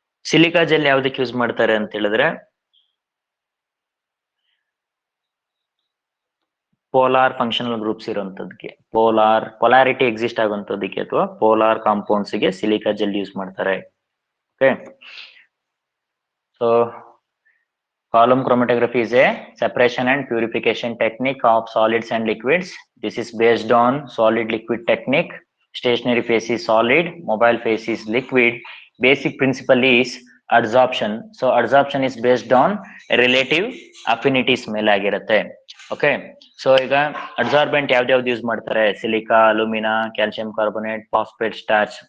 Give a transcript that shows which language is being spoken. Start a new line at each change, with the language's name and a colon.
Kannada: Silica gel ಯಾವ್ದಕ್ಕೆ use ಮಾಡ್ತಾರೆ ಅಂತ ಹೇಳಿದ್ರೆ polar functional groups ಇರುವಂತದಕ್ಕೆ, polarity exist ಆಗುವಂತದಕ್ಕೆ ಅಥವಾ ಪೋಲಾರ್ ಕಾಂಪೌಂಡ್ಸ್ ಗೆ ಸಿಲಿಕಾ ಜೆಲ್ ಯೂಸ್ ಮಾಡ್ತಾರೆ.
English: Okay, so column chromatography is a separation and purification technique of solids and liquids. This is based on solid liquid technique. Stationary phase is solid, mobile phase is liquid. Basic principle is adsorption. So adsorption is based on relative affinities
Kannada: ಮೇಲೆ ಆಗಿರುತ್ತೆ. Okay, so ಈಗ ಅಡ್ಸಾರ್ಬೆಂಟ್ ಯಾವ್ದು use ಮಾಡ್ತಾರೆ? Silica, alumina, calcium carbonate, phosphate, starch.